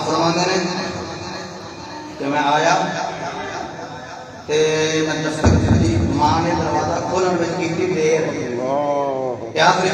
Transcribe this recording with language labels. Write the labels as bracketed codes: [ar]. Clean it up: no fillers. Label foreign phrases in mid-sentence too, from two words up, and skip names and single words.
[pa] فرماندے نے کہ میں آیا تے میں دستک دی ماں نے دروازہ کھولن وچ کیتی دیر کیا آخری